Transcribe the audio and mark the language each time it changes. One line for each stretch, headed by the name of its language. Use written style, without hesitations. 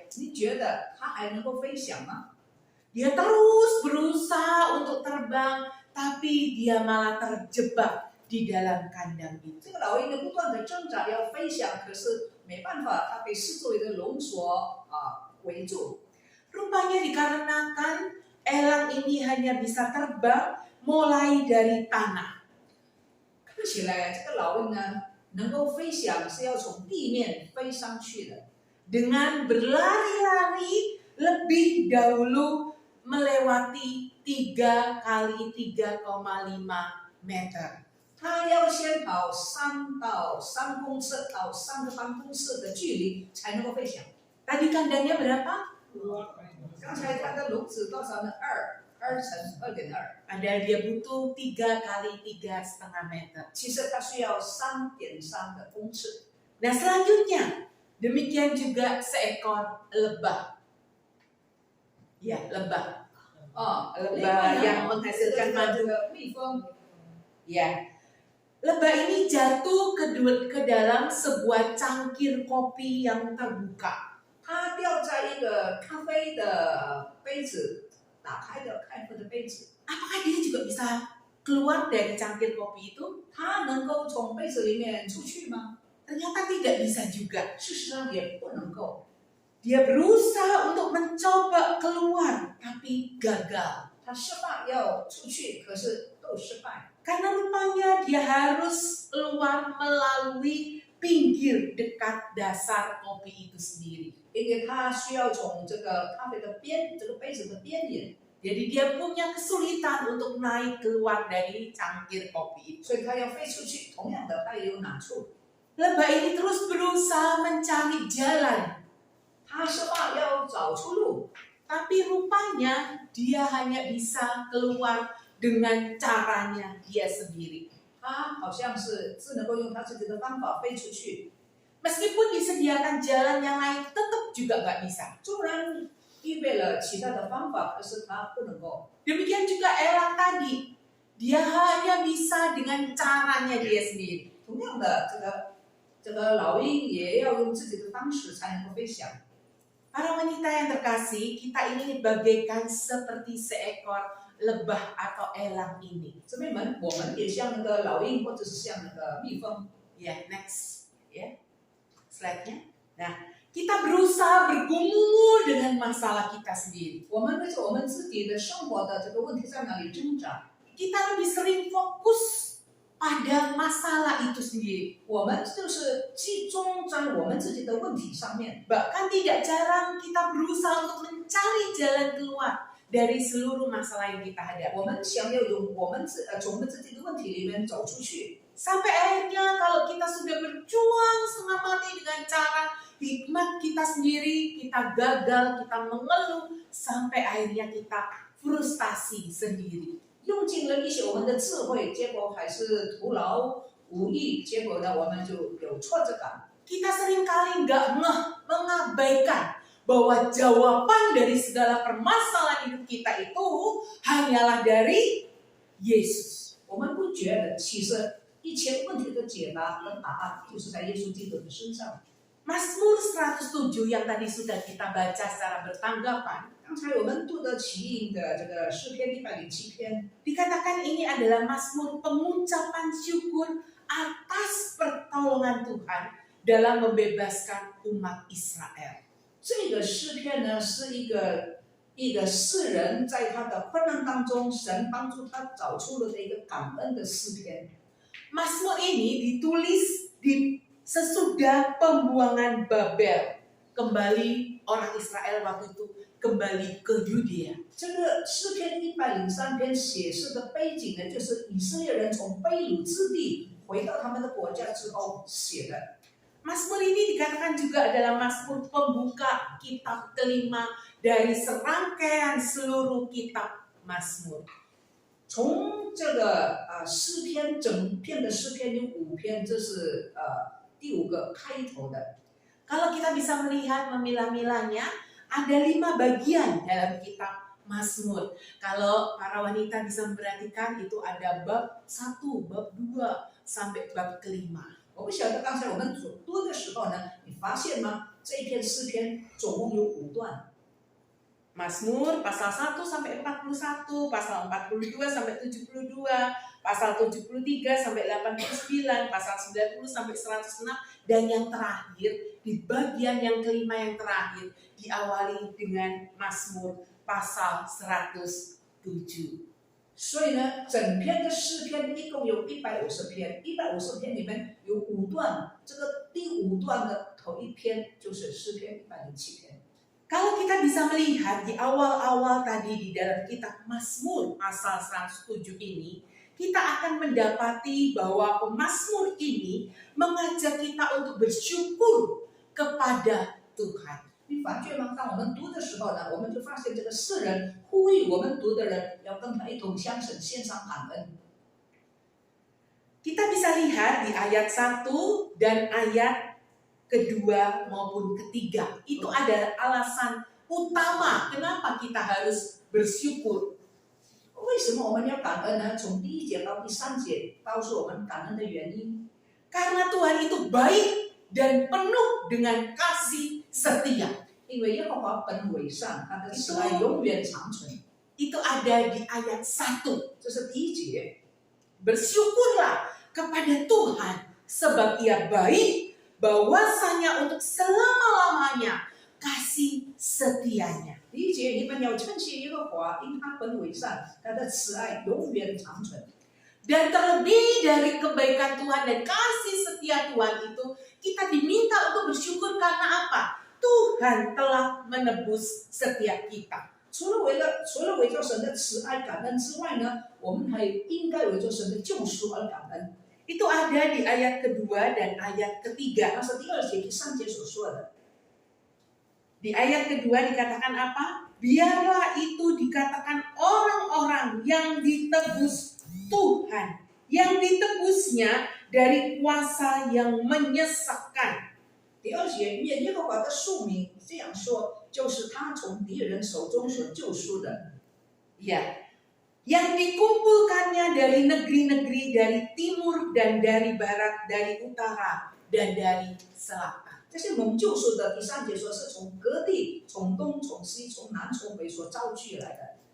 Chinese: 你觉得它还能够飞翔吗？
Indonesian: Dia terus berusaha untuk terbang, tapi dia malah terjebak di dalam kandang itu.
Chinese: 这个老鹰呢不断的挣扎要飞翔，可是没办法，它被四周围的笼锁围住。
Indonesian: Rupanya dikarenakan elang ini hanya bisa terbang mulai dari tanah.
Chinese: 看起来这个老鹰呢能够飞翔是要从地面飞上去的。
Indonesian: Dengan berlari-lari lebih dahulu melewati 3 kali 3,5 meter.
Chinese: 它要先跑3到3公尺到3个半公尺的距离才能够飞翔。
Indonesian: Tadi kandangnya berapa?
Chinese: 刚才它的笼子多少呢？2乘2.2。
Indonesian: Padahal dia butuh 3 kali 3,5 meter.
Chinese: 其实它需要3.3的公尺。
Indonesian: Nah selanjutnya, demikian juga seekor lebah. Ya, lebah.
Chinese: 另外
Indonesian: yang
Chinese: 呢，
Indonesian: menghasilkan
Chinese: 这
Indonesian: madu.
Chinese: 个蜜蜂，
Indonesian: Ya, lebah ini jatuh ke dalam sebuah cangkir kopi yang terbuka.
Chinese: 它掉在一个咖啡的杯子，打开的咖啡的杯子，
Indonesian: Apakah dia juga bisa keluar dari cangkir kopi itu?
Chinese: 它能够从杯子里面出去吗？
Indonesian: Ternyata tidak bisa juga.
Chinese: 事实上也不能够。
Indonesian: Dia berusaha untuk mencoba keluar, tapi gagal.
Chinese: 它失败要出去，可是都失败。
Indonesian: Karena rupanya dia harus keluar melalui pinggir dekat dasar kopi itu sendiri.
Chinese: 因为它需要从这个咖啡的边，这个杯子的边缘，
Indonesian: Jadi dia punya kesulitan untuk naik keluar dari cangkir kopi itu.
Chinese: 所以它要飞出去。同样的，它也有难处。
Indonesian: Lebah ini terus berusaha mencari jalan.
Chinese: 它失败要找出路，
Indonesian: Tapi rupanya dia hanya bisa keluar dengan caranya dia sendiri.
Chinese: 它好像是只能够用它自己的方法飞出去。
Indonesian: Meskipun disediakan jalan yang lain, tetap juga nggak bisa.
Chinese: 纵然备了其他的方法，可是他不能够。
Indonesian: Demikian juga Elang tadi, dia hanya bisa dengan caranya dia sendiri.
Chinese: 同样的，这个老鹰也要用自己的方式才能够飞翔。
Indonesian: Para wanita yang terkasih, kita ini bagaikan seperti seekor lebah atau elang ini.
Chinese: 姊妹们，我们也像那个老鹰，或者是像那个蜜蜂。
Indonesian: Ya, next. Ya, slide-nya. Nah, kita berusaha bergumul dengan masalah kita sendiri.
Chinese: 我们为着我们自己的生活的这个问题在哪里挣扎？
Indonesian: Kita lebih sering fokus pada masalah itu sendiri.
Chinese: 我们就是集中在我们自己的问题上面。
Indonesian: Bahkan tidak jarang kita berusaha untuk mencari jalan keluar dari seluruh masalah yang kita hadapi.
Chinese: 我们想要从我们自己的问题里面走出去。
Indonesian: Sampai akhirnya kalau kita sudah berjuang setengah mati dengan cara hikmat kita sendiri, kita gagal, kita mengeluh, sampai akhirnya kita frustasi sendiri.
Chinese: 用尽了一些我们的智慧，结果还是徒劳无益。结果呢，我们就有挫折感。
Indonesian: Kita seringkali nggak mengabaikan bahwa jawaban dari segala permasalahan hidup kita itu hanyalah dari Yesus.
Chinese: 我们不觉得，其实一切问题的解答和答案就是在耶稣基督的身上。
Indonesian: Mazmur 107 yang tadi sudah kita baca secara bertanggapan,
Chinese: 刚才我们读的起因的这个诗篇107篇，
Indonesian: dikatakan ini adalah Mazmur pengucapan syukur atas pertolongan Tuhan dalam membebaskan umat Israel.
Chinese: 这个诗篇呢是一个诗人在他的困难当中，神帮助他找出了的一个感恩的诗篇。
Indonesian: Mazmur ini ditulis di sesudah pembuangan Babel. Kembali orang Israel waktu itu kembali ke Yudea.
Chinese: 这个诗篇103篇写诗的背景呢，就是以色列人从被掳之地回到他们的国家之后写的。
Indonesian: Mazmur ini dikatakan juga adalah Mazmur pembuka kitab kelima dari serangkaian seluruh kitab Mazmur.
Chinese: 从这个诗篇整篇的诗篇有5篇，这是第5个开头的。
Indonesian: Kalau kita bisa melihat memilah-milahnya, ada 5 bagian dalam kitab Mazmur. Kalau para wanita bisa memperhatikan, itu ada bab 1, bab 2, sampai bab kelima.
Chinese: 我不晓得刚才我们所读的时候呢，你发现吗？这一篇诗篇总共有5段。
Indonesian: Mazmur pasal 1 sampai 41, pasal 42 sampai 72, pasal 73 sampai 89, pasal 90 sampai 106, dan yang terakhir di bagian yang kelima yang terakhir diawali dengan Mazmur pasal 107.
Chinese: 所以呢，整篇的诗篇一共有150篇，150篇里面有5段，这个第5段的头一篇就是诗篇107篇。
Indonesian: Kalau kita bisa melihat di awal-awal tadi di dalam kitab Mazmur pasal 107 ini, kita akan mendapati bahwa pemazmur ini mengajak kita untuk bersyukur kepada Tuhan.
Chinese: 你发觉吗？当我们读的时候呢，我们就发现这个诗人呼吁我们读的人要跟他一同向神献上感恩。
Indonesian: Kita bisa lihat di ayat 1 dan ayat kedua maupun ketiga. Itu ada alasan utama kenapa kita harus bersyukur.
Chinese: 为什么我们要感恩呢？从第1节到第3节告诉我们感恩的原因。
Indonesian: Karena Tuhan itu baik dan penuh dengan kasih setia.
Chinese: 因为耶和华本为善，他的慈爱永远长存。
Indonesian: Itu ada di ayat 1.
Chinese: 这是第1节。
Indonesian: Bersyukurlah kepada Tuhan sebab Ia baik, bahwasanya untuk selama-lamanya kasih setianya.
Chinese: 第1节你们要称谢耶和华，因他本为善，他的慈爱永远长存。
Indonesian: Dan terlebih dari kebaikan Tuhan dan kasih setia Tuhan itu, kita diminta untuk bersyukur karena apa? Tuhan telah menebus setiap kita.
Chinese: 除了为着神的慈爱感恩之外呢，我们还应该为着神的救赎而感恩。
Indonesian: Itu ada di ayat kedua dan ayat ketiga.
Chinese: 那是第2节、第3节所说的。
Indonesian: Di ayat kedua dikatakan apa? Biarlah itu dikatakan orang-orang yang ditebus Tuhan, yang ditebusnya dari kuasa yang menyesatkan.
Chinese: 第2节，愿耶和华的庶民这样说：就是他从敌人手中所救赎的。
Indonesian: Ya, yang dikumpulkannya dari negeri-negeri, dari timur dan dari barat, dari utara dan dari selatan.
Chinese: 这些蒙救赎的，第3节说是从各地、从东、从西、从南、从北所招聚来的。